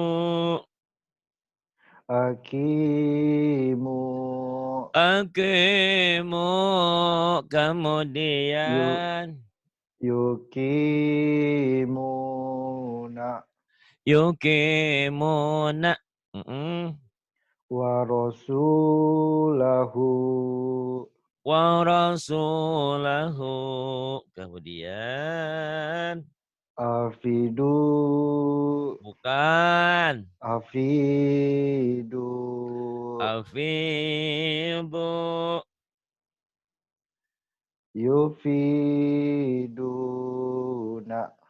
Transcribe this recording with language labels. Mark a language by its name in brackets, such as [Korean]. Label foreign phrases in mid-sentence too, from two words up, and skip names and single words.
[Arabic] akimu aqimu yu [Indonesian] kemudian [Arabic] yukimuna yukimuna وَرَسُولَهُ وَرَسُولَهُ kemudian afidu [Indonesian] bukan [Arabic] afidu afidu yufiduna